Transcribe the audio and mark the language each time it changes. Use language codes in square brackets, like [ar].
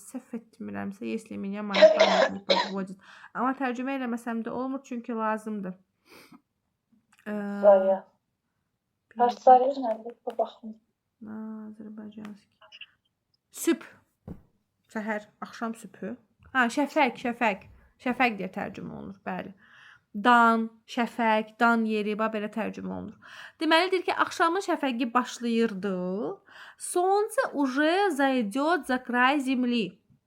[az] Səhv etmirəmsə, [ru] если меня моя память не подводит. [az] Amma tərcümə eləməsəm də olmur, çünki lazımdır. Zarya. Kaç zarya nədir? Baxın. Azərbaycanski. Sübh. Səhər, axşam sübhü. Şəfəq. Şəfəq deyə tərcümə olunur, bəli. Dan, şəfəq, dan yeri, belə tərcümə olunur. Deməlidir ki, axşamın şəfəqi başlayırdı. [ru] Солнце уже зайдет за край земли.